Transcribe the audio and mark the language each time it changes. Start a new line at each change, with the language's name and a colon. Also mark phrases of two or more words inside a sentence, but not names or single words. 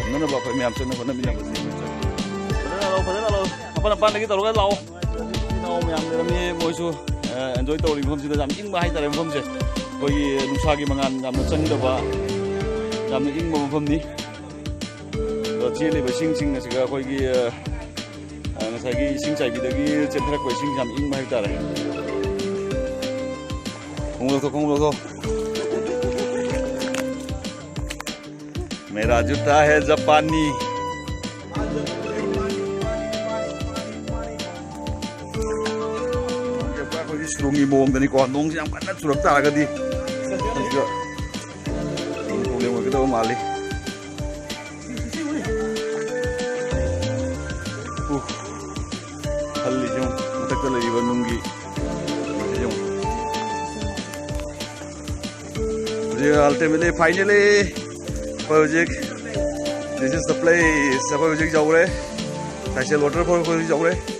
Manipuri: ꯊꯝꯅꯅꯕ ꯑꯩꯈꯣꯏ ꯃꯌꯥꯝ ꯆꯪꯅ ꯍꯣꯠꯅꯃꯤꯟꯅꯕꯁꯤ ꯐꯖꯅ ꯂꯥꯛꯑꯣ ꯑꯄꯥꯟ ꯑꯄꯥꯟꯗꯒꯤ ꯇꯧꯔꯒ ꯂꯥꯛꯑꯣ ꯏꯅꯥꯎ ꯃꯌꯥꯝ ꯂꯩꯔꯝꯃꯤ ꯃꯣꯏꯁꯨ ꯑꯦꯟꯖꯣꯏ ꯇꯧꯔꯤ ꯃꯐꯝꯁꯤꯗ ꯌꯥꯝ ꯏꯪꯕ ꯍꯥꯏꯇꯥꯔꯦ ꯃꯐꯝꯁꯦ ꯑꯩꯈꯣꯏꯒꯤ ꯅꯨꯡꯁꯥꯒꯤ ꯃꯉꯥꯜ ꯌꯥꯝꯅ ꯆꯪꯗꯕ ꯌꯥꯝꯅ ꯏꯪꯕ ꯃꯐꯝꯅꯤ ꯆꯦꯜꯂꯤꯕ ꯏꯁꯤꯡꯁꯤꯡ ꯑꯁꯤꯒ ꯑꯩꯈꯣꯏꯒꯤ ꯉꯁꯥꯏꯒꯤ ꯏꯁꯤꯡ ꯆꯥꯏꯕꯤꯗꯒꯤ ꯆꯦꯟꯊꯔꯛꯄ ꯏꯁꯤꯡ ꯌꯥꯝ ꯏꯪꯕ ꯍꯥꯏꯇꯥꯔꯦ ꯈꯣꯡꯎꯞ ꯂꯧꯊꯣꯛ ꯈꯣꯡꯎꯞ ꯂꯧꯊꯣꯛ
Hindi: मेरा जूता है जापानी
Manipuri: ꯑꯩꯈꯣꯏꯒꯤ ꯁꯨꯔꯨꯡꯒꯤ ꯃꯑꯣꯡꯗꯅꯤꯀꯣ ꯅꯣꯡꯁꯤ ꯌꯥꯝ ꯀꯟꯅ ꯆꯨꯔꯛ ꯇꯥꯔꯒꯗꯤ ꯃꯁꯤꯒ ꯄ꯭ꯔꯣꯕ꯭ꯂꯦꯝ ꯑꯣꯏꯒꯗꯕ ꯃꯥꯜꯂꯤ ꯈꯜꯂꯤꯁꯤ ꯃꯊꯛꯇ ꯂꯩꯔꯤꯕ ꯅꯨꯡꯒꯤ
English: ultimately finally project this is the place project jaure Saisel Waterfall project jaure